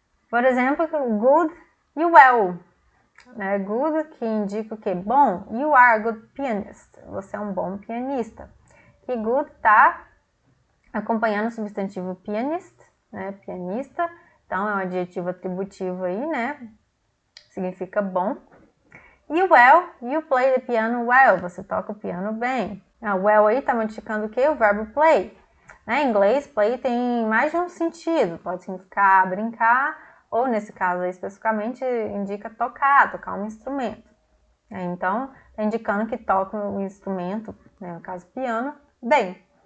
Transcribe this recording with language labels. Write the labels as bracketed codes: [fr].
[pt] Por exemplo, good e well. Good, que indica o quê? Bom. [en] You are a good pianist. [pt] Você é um bom pianista. Que good está acompanhando o substantivo pianist, pianista. Então, é um adjetivo atributivo aí, Significa bom. [en] E well, you play the piano well. [pt] Você toca o piano bem. Well aí está modificando o quê? O verbo play. Em inglês, play tem mais de um sentido. Pode significar brincar, ou nesse caso aí, especificamente, indica tocar um instrumento. Então, está indicando que toca o instrumento, no caso piano, bem.